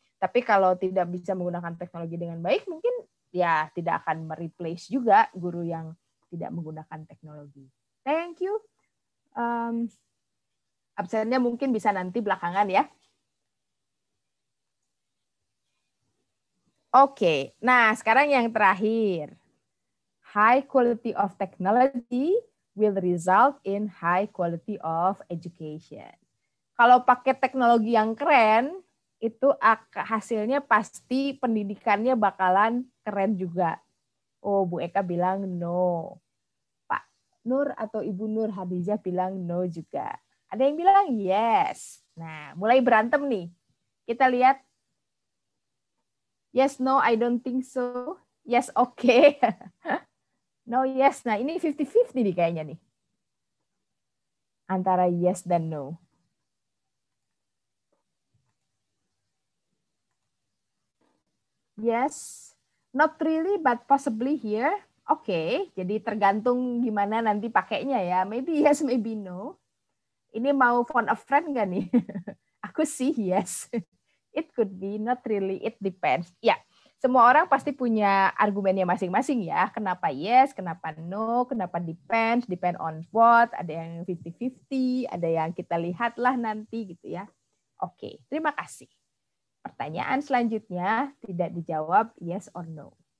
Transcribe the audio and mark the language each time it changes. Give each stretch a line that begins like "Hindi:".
Indonesian: Tapi kalau tidak bisa menggunakan teknologi dengan baik, mungkin ya tidak akan mereplace juga guru yang tidak menggunakan teknologi.
English: Thank you.
Indonesian: Absennya mungkin bisa nanti belakangan ya. Oke, nah sekarang yang terakhir.
English: High quality of technology will result in high quality of education.
Indonesian: Kalau pakai teknologi yang keren, itu hasilnya pasti pendidikannya bakalan keren juga. Oh, Bu Eka bilang no. Pak Nur atau Ibu Nur Hadijah bilang no juga. Ada yang bilang yes. Nah, mulai berantem nih. Kita lihat.
English: Yes, no, I don't think so. Yes, okay. No, yes.
Indonesian: Nah, ini 50-50 nih kayaknya nih. Antara yes dan no.
English: Yes, not really, but possibly here.
Indonesian: Oke, jadi tergantung gimana nanti pakainya ya.
English: Maybe yes, maybe no.
Indonesian: Ini mau
English: phone a friend
Indonesian: nggak nih? Aku sih
English: yes. It could be, not really, it depends.
Indonesian: Ya, semua orang pasti punya argumennya masing-masing ya. Kenapa yes, kenapa no, kenapa depends,
English: depend on what,
Indonesian: ada yang 50-50, ada yang kita lihatlah nanti gitu ya. Oke, terima kasih. Pertanyaan selanjutnya tidak dijawab
English: yes or no.